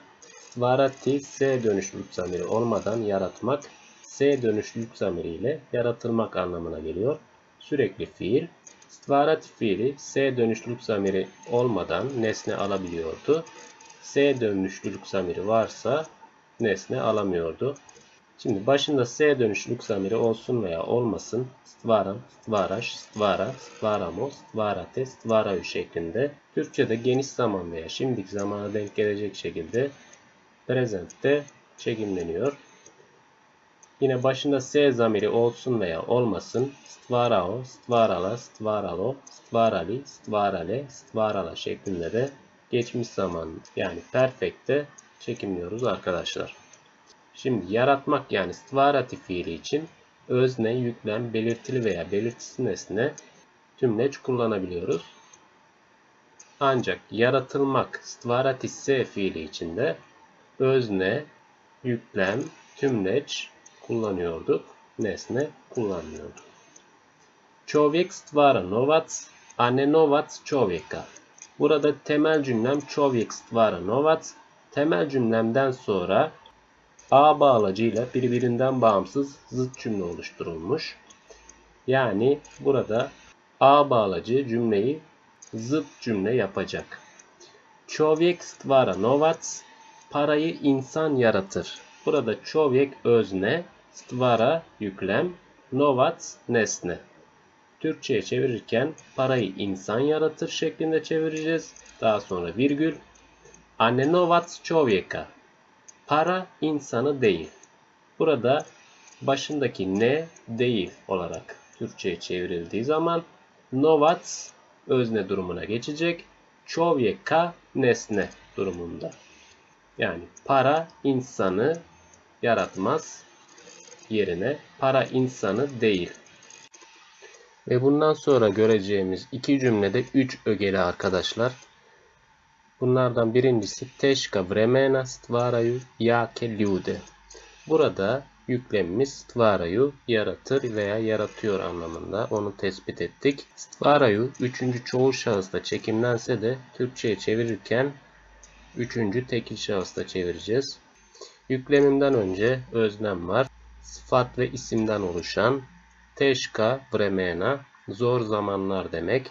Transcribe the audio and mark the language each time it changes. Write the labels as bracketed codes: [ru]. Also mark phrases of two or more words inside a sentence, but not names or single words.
[tr] Stvarati S dönüşlülük zamiri olmadan yaratmak, S dönüşlülük zamiri ile yaratılmak anlamına geliyor. Sürekli fiil. Stvarati fiili S dönüşlülük zamiri olmadan nesne alabiliyordu. S dönüşlülük zamiri varsa nesne alamıyordu. Şimdi başında S dönüşlülük zamiri olsun veya olmasın [sr] stvaram, stvaraş, stvara, stvaramo, stvarate, stvaraju [tr] şeklinde Türkçe'de geniş zaman veya şimdiki zamana denk gelecek şekilde present'te çekimleniyor. Yine başında S zamiri olsun veya olmasın [sr] stvarao, stvarala, stvaralo, stvarali, stvarale, stvarala [tr] şeklinde de geçmiş zaman yani perfect'te çekimliyoruz arkadaşlar. Şimdi yaratmak yani stvarati fiili için özne, yüklem, belirtili veya belirtisiz nesne tümleç kullanabiliyoruz. Ancak yaratılmak [sr] stvarati se [tr] fiili için de özne, yüklem, tümleç kullanıyorduk. Nesne kullanmıyorduk. [sr] Čovjek stvara novac, a ne novac čovjeka. [tr] Burada temel cümlem [sr] čovjek stvara novac. [tr] Temel cümlemden sonra a bağlacıyla birbirinden bağımsız zıt cümle oluşturulmuş. Yani burada a bağlacı cümleyi zıt cümle yapacak. [sr] Čovjek stvara novac, [tr] parayı insan yaratır. Burada čovjek özne, stvara yüklem, novac nesne. Türkçe'ye çevirirken parayı insan yaratır şeklinde çevireceğiz. Daha sonra virgül. [sr] A ne novac čovjeka. [tr] Para insanı değil. Burada başındaki ne değil olarak Türkçe'ye çevrildiği zaman novac özne durumuna geçecek. Čovjeka nesne durumunda. Yani para insanı yaratmaz yerine para insanı değil. Ve bundan sonra göreceğimiz iki cümlede 3 ögeli arkadaşlar. Bunlardan birincisi [sr] teşka vremena stvaraju jake ljude. [tr] Burada yüklemimiz stvaraju yaratır veya yaratıyor anlamında. Onu tespit ettik. Stvaraju üçüncü çoğul şahısta çekimlense de Türkçe'ye çevirirken üçüncü tekil şahısta çevireceğiz. Yüklemimden önce öznem var. Sıfat ve isimden oluşan [sr] teşka vremena [tr] zor zamanlar demek.